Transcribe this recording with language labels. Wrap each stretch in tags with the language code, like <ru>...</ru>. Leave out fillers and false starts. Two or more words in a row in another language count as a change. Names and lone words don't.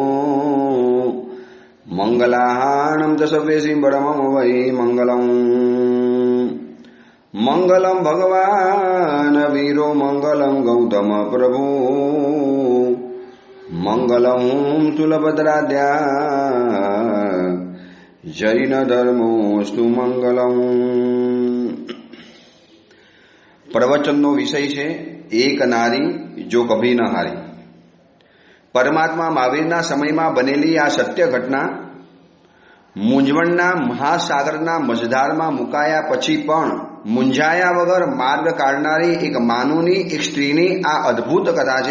<sa>मंगलाहानं च सव्येसिं बडमम वै मंगलम् मंगलम भगवान वीरो मंगलम गौतम प्रभु मंगलम तुलभद्राद्या जैन धर्मोस्तु मंगलम।</sa> <gu>प्रवचनનો વિષય છે એક નારી જો કભી ન હારી। પરમાત્મા મહાવીરના સમયમાં બનેલી આ સત્ય ઘટના મૂંઝવણના મહાસાગરના મજધારમાં મુકાયા પછી પણ મૂંઝાયા વગર માર્ગ કાઢનારી એક માનવની એક સ્ત્રીની આ અદ્ભુત કથા છે।</gu>